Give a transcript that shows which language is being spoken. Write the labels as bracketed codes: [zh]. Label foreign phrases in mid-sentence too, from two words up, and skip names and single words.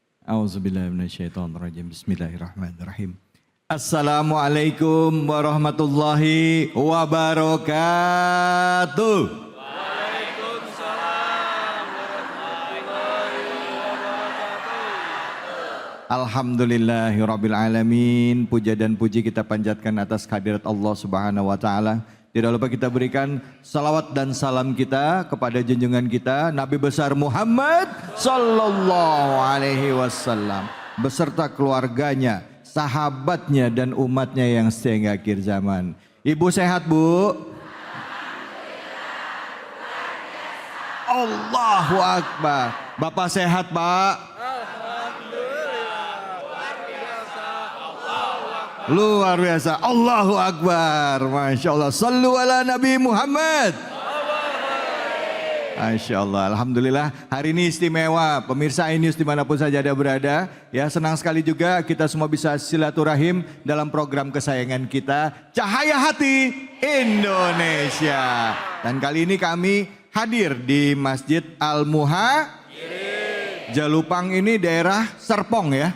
[ar] أعوذ بالله من الشيطان الرجيم. بسم الله الرحمن الرحيم. السلام عليكم ورحمة الله وبركاته. وعليكم السلام ورحمة الله وبركاته. الحمد لله رب العالمين. [id] Puja dan puji kita panjatkan atas kehadirat Allah [ar] سبحانه وتعالى. [id] Tidak lupa kita berikan salawat dan salam kita kepada junjungan kita Nabi besar Muhammad [ar] صلى الله عليه وسلم [id] beserta keluarganya, sahabatnya dan umatnya yang setia hingga akhir zaman. Ibu sehat, Bu? [ar] الله أكبر. [id] Bapak sehat, Pak? Luar biasa, [ar] الله أكبر، ما شاء الله. صلوا على النبي محمد. ما شاء الله, [id] Alhamdulillah hari ini istimewa. Pemirsa iNews dimanapun saja Anda berada, ya senang sekali juga kita semua bisa silaturahim dalam program kesayangan kita, Cahaya Hati Indonesia. Dan kali ini kami hadir di Masjid Al-Muha, Jelupang ini daerah Serpong ya?